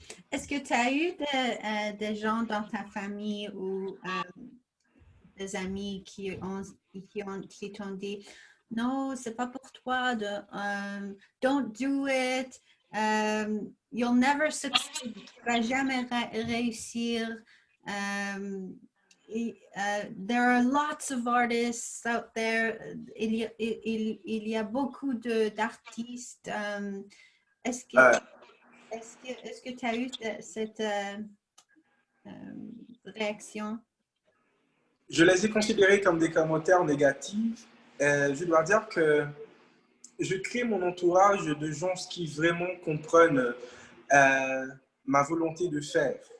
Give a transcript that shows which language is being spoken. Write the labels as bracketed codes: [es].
[fr] Est-ce que tu as eu des gens dans ta famille ou des amis qui t'ont dit non, c'est pas pour toi, [en] don't do it, you'll never succeed, [fr] tu vas jamais réussir. [en] There are lots of artists out there. [fr] Il y a beaucoup d'artistes. Est-ce que Euh, est-ce que tu as eu cette réaction? je les ai considérés comme des commentaires négatifs. Je dois dire que je crée mon entourage de gens qui vraiment comprennent ma volonté de faire.